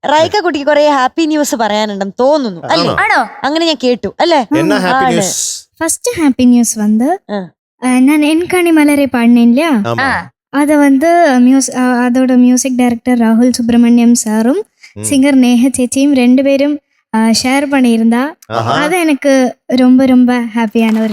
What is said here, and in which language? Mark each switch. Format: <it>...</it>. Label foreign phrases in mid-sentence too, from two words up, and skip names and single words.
<ml>റൈക്ക കുട്ടിക്ക് കുറെ ഹാപ്പി ന്യൂസ് പറയാനുണ്ടെന്ന് തോന്നുന്നു അല്ലേ? ആണോ? അങ്ങനെ ഞാൻ കേട്ടു അല്ലേ?</ml> <ta>என்ன ஹாப்பி</ta> <ml>ആണ്.</ml> <ta>நியூஸ்?</ta> <en>first happy news</en> <ta>வந்து ஆ. நான் என்காணி மலரை பாடினேன் இல்லையா, ஆமா. அதை வந்து அதோட</ta> <en>music director</en> <ta>ராகுல் சுப்ரமணியம் சாரும் சிங்கர் நேஹ சேச்சியும் 2 பேரும் ஷேர் பண்ணியிருந்தா. ஆஹா. அது எனக்கு ரொம்ப ரொம்ப ஹாப்பியான ஒரு</ta>